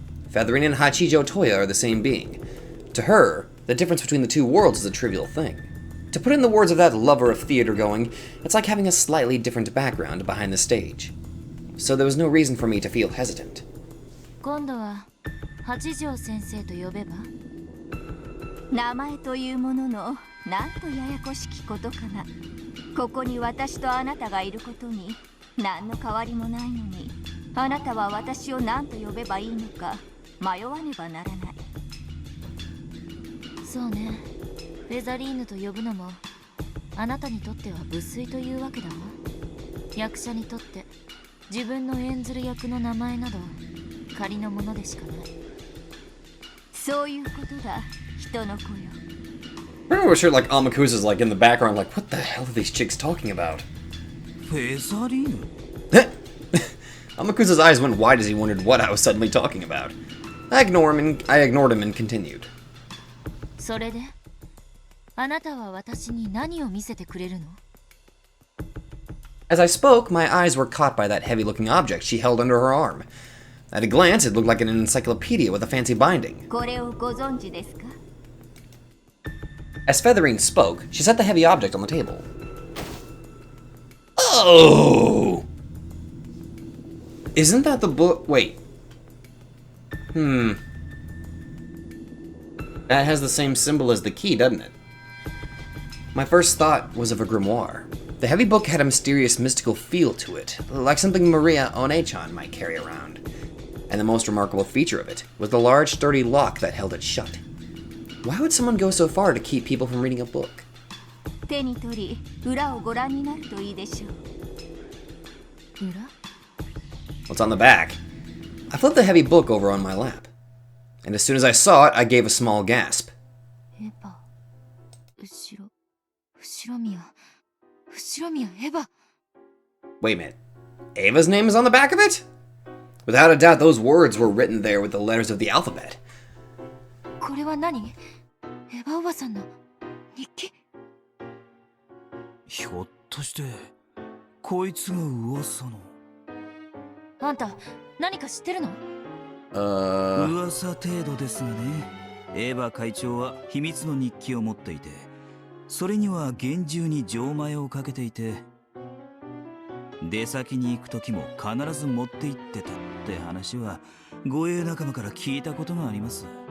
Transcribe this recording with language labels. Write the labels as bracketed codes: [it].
[en] Featherine and Hachijo Toya are the same being. To her, the difference between the two worlds is a trivial thing. To put in the words of that lover of theater going, it's like having a slightly different background behind the stage. So there was no reason for me to feel hesitant. [ja] 今度は八条先生と呼べば？名前というもののなんとややこしきことかな。ここに私とあなたがいることに何の変わりもないのに、あなたは私を何と呼べばいいのか迷わねばならない。そうね。フェザリーヌと呼ぶのもあなたにとっては無粋というわけだわ。役者にとって自分の演ずる役の名前など仮のものでしかない。そういうことだ、人の子よ。 [en] I remember sure like Amakusa's like in the background like, what the hell are these chicks talking about? [ja] フェザリーヌ [en] Amakusa's eyes went wide as he wondered what I was suddenly talking about. I ignored him and continued. [ja] それであなたは私に何を見せてくれるの？ [en] As I spoke, my eyes were caught by that heavy-looking object she held under her arm. At a glance, it looked like an encyclopedia with a fancy binding. [ja] これをご存知ですか？ [en] As Featherine spoke, she set the heavy object on the table. Oh! Isn't that the book? Wait. That has the same symbol as the key, doesn't it? My first thought was of a grimoire. The heavy book had a mysterious, mystical feel to it, like something Maria One-chan might carry around. And the most remarkable feature of it was the large, sturdy lock that held it shut. Why would someone go so far to keep people from reading a book? [ja] 手に取り、裏をご覧になるといいでしょう。裏？ [en] What's on the back? I flipped the heavy book over on my lap. And as soon as I saw it, I gave a small gasp. [ja] エヴァ、後ろ宮、エヴァ。 [en] Wait a minute. Ava's name is on the back of it? Without a doubt, those words were written there with the letters of the alphabet. [ja] これは何？エヴァおばさんの日記？ひょっとしてこいつが噂の。あんた何か知ってるの？噂程度ですがね。エヴァ会長は秘密の日記を持っていて、それには厳重に錠前をかけていて、出先に行く時も必ず持って行ってたって話は護衛仲間から聞いたことがあります。